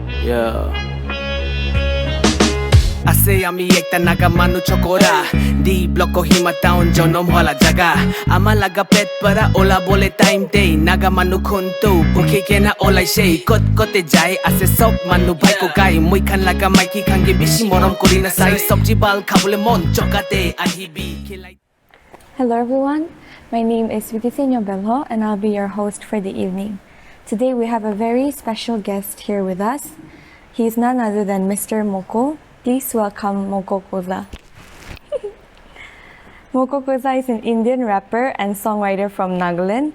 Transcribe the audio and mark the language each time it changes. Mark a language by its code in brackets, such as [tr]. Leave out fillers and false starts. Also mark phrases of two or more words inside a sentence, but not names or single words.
[nag] Ase ami ekta Nagamanu chokora Di bloko hima taon jonom hola jaga Ama laga pet para ola bole time day Nagamanu kuntu buki kena olai shei Kot kote jai ase sok manu bhai ko kai Mui khan laga maiki khange bishi morom korina sai Sobji bal khabule mon chokate ahibi khilai. [en] Hello everyone, my name is Vidisenuo Belho and I'll be your host for the evening. Today we have a very special guest here with us. He is none other than Mr. Moko. Please welcome Moko Koza. Moko Koza is an Indian rapper and songwriter from Nagalin.